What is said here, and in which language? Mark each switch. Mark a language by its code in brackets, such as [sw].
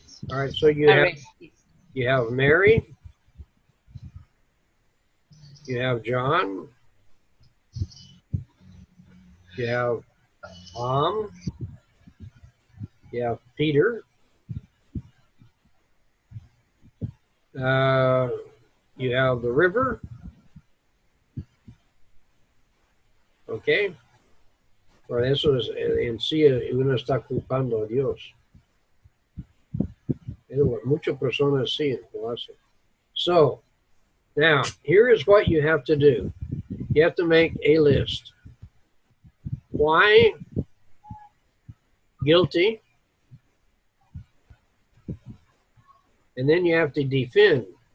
[en] All right, so you have Mary, you have John, you have Tom, you have Peter, you have the river, okay? [es] Por eso es, en sí uno está culpando a Dios. Muchas personas sí lo hacen. [en] So, now, here is what you have to do. You have to make a list. Why guilty? And then you have to defend.